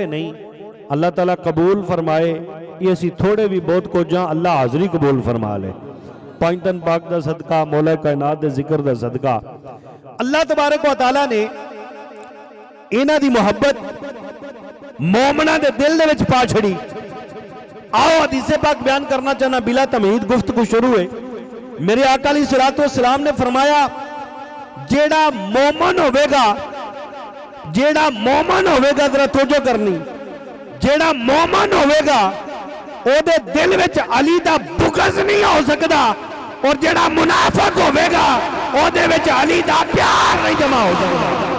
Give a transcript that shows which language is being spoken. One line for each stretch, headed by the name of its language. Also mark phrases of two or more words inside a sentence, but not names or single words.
Urdu: نہیں اللہ تعالیٰ قبول فرمائے یہ اسی تھوڑے بھی بہت کو جہاں اللہ حاضری قبول فرما لے
Punjabi: پانچتن پاک دا صدقہ مولا کائنات دے ذکر دا صدقہ اللہ تبارک و تعالیٰ نے اینا دی محبت مومنہ دے دل دے وچ پا چھڑی آؤ حدیث پاک بیان کرنا چاہنا
Urdu: بلا تمہید گفتگو شروع ہے میرے آقا علیہ الصلوٰۃ والسلام نے فرمایا
Punjabi: جیہڑا مومن ہووے گا، جیہڑا مومن ہووے گا، ذرا توجہ کرنی، جیہڑا مومن ہووے گا اوہدے دل وچ علی دا بغض نہیں ہو سکدا، اور جیہڑا منافق ہووے گا اوہدے وچ علی دا پیار نہیں جما ہو سکدا.